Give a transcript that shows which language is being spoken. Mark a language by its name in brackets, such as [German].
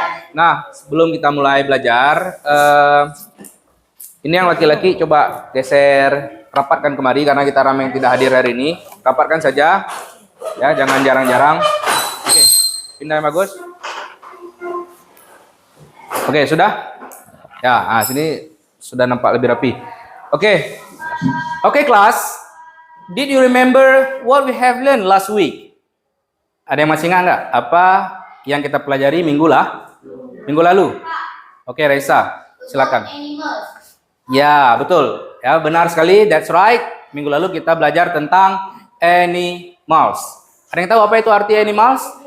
[Indonesian] Nah, sebelum kita mulai belajar, ini yang laki-laki coba geser, rapatkan kemari karena kita ramai yang tidak hadir hari ini. Rapatkan saja, ya, jangan jarang-jarang. Oke, pindah bagus. Oke, sudah? Ya, nah, sini sudah nampak lebih rapi. Oke, kelas. [English] Did you remember what we have learned last week? [Indonesian] Ada yang masih ingat nggak apa yang kita pelajari minggu lalu? Oke, Raisa, silakan. Ya, betul. Ya, benar sekali. [English] That's right. [Indonesian] Minggu lalu kita belajar tentang animals. Ada yang tahu apa itu arti animals?